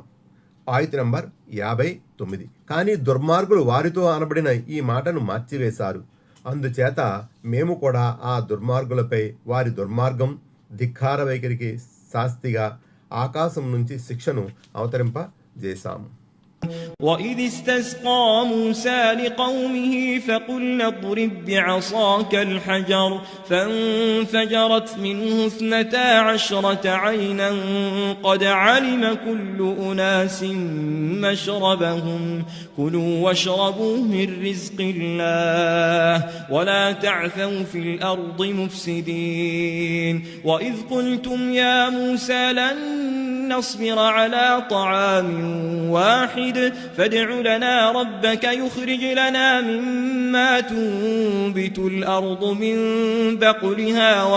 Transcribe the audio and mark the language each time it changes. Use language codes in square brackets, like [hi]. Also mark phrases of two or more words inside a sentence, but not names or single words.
[te] ఆయత్ నంబర్ 59. కానీ దుర్మార్గులు వారితో అనబడిన ఈ మాటను మార్చివేశారు. అందుచేత మేము కూడా ఆ దుర్మార్గులపై వారి దుర్మార్గం, ధిక్కార వైఖరికి శాస్తిగా ఆకాశం నుంచి శిక్షను అవతరింపజేశాము. [ar] وإذ استسقى موسى لقومه فقلنا اضرب بعصاك الحجر فانفجرت منه 12 عينا قد علم كل أناس مشربهم كلوا واشربوا من رزق الله ولا تعثوا في الأرض مفسدين وإذ قلتم يا موسى لن نصبر على طعام واحد فادع لنا ربك يخرج لنا مما تنبت الأرض من بقلها